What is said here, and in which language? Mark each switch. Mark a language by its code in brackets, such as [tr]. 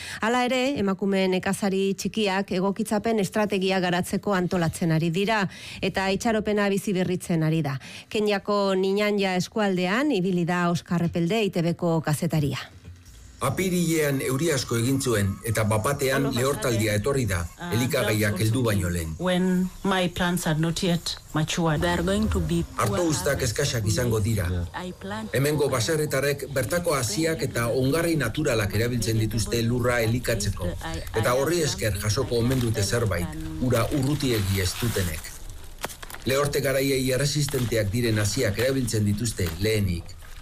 [eu] Hala ere, emakume nekazari txikiak egokitzapen estrategia garatzeko antolatzen ari dira eta itxaropena bizi berritzen ari da. Kenyako Ninyanja eskualdean ibili da Oskar Epelde ITB-ko kazetaria. Apirilean euri asko egin zuen eta bapatean lehortaldia etorri da, elikagaiak heldu baino lehen. [en] When my plants are not yet mature, they are going to be poor. [eu] Arto uztak eskasak izango dira. Hemengo baserritarrek bertako hasiak eta ongarri naturalak erabiltzen dituzte lurra elikatzeko. Eta horri esker jasoko omen dute zerbait, ura urrutiegi ez dutenek. Lehorte garaiei erresistenteak diren hasiak erabiltzen dituzte lehenik.